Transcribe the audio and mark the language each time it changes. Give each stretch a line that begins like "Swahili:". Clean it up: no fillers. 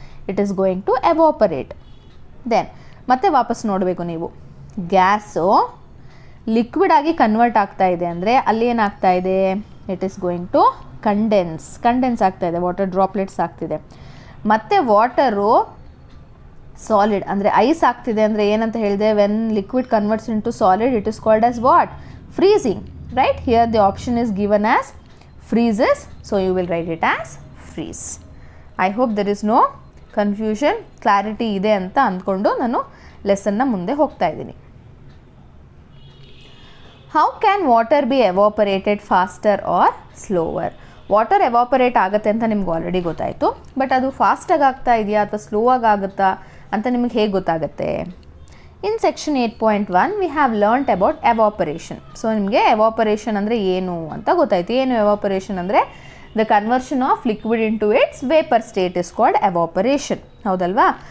English: It is going to evaporate.
Kannada: Then ಮತ್ತೆ ವಾಪಸ್ ನೋಡಬೇಕು ನೀವು, ಗ್ಯಾಸು ಲಿಕ್ವಿಡ್ ಆಗಿ ಕನ್ವರ್ಟ್ ಆಗ್ತಾ ಇದೆ ಅಂದರೆ ಅಲ್ಲಿ ಏನಾಗ್ತಾ ಇದೆ, it is going to condense ಆಗ್ತಾ ಇದೆ, ವಾಟರ್ ಡ್ರಾಪ್ಲೆಟ್ಸ್ ಆಗ್ತಿದೆ. ಮತ್ತು ವಾಟರು ಸಾಲಿಡ್ ಅಂದರೆ ಐಸ್ ಆಗ್ತಿದೆ ಅಂದರೆ ಏನಂತ ಹೇಳಿದೆ,
English: When liquid converts into solid it is called as what, freezing, right? Here the option is given as freezes, so you will write it as freeze. I hope there is no confusion,
Kannada: clarity ಇದೆ ಅಂತ ಅಂದ್ಕೊಂಡು ನಾನು ಲೆಸನ್ನ ಮುಂದೆ ಹೋಗ್ತಾ ಇದ್ದೀನಿ.
English: How can water be evaporated faster or slower?
Kannada: Water evaporate ಆಗುತ್ತೆ ಅಂತ ನಿಮ್ಗೆ ಆಲ್ರೆಡಿ ಗೊತ್ತಾಯಿತು, ಬಟ್ ಅದು ಫಾಸ್ಟಾಗಿ ಆಗ್ತಾ ಇದೆಯಾ ಅಥವಾ ಸ್ಲೋ ಆಗಿ ಆಗುತ್ತಾ ಅಂತ ನಿಮಗೆ ಹೇಗೆ ಗೊತ್ತಾಗುತ್ತೆ?
English: In section 8.1 we have learnt about evaporation.
Kannada: So ನಿಮಗೆ ಎವಾಪರೇಷನ್ ಅಂದರೆ ಏನು ಅಂತ ಗೊತ್ತಾಯಿತು. ಏನು ಎವಾಪರೇಷನ್ ಅಂದರೆ
English: The conversion of liquid into its vapour state is called evaporation.
Kannada: ಹೌದಲ್ವಾ?